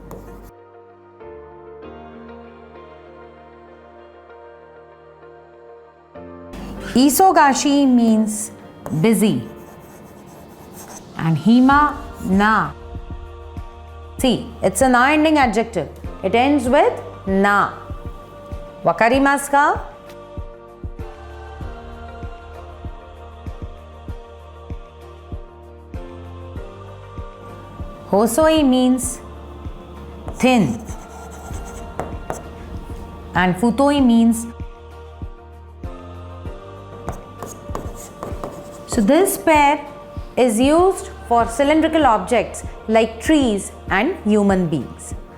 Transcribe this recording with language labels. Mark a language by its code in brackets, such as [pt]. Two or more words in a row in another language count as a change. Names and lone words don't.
[en] Isogashi means busy. [ja] And 暇な. [en] See, it's a na ending adjective. It ends with na. [ja] 分かりますか? [en] Hosoi means thin. And futoi means So this pair is used for cylindrical objects like trees and human beings.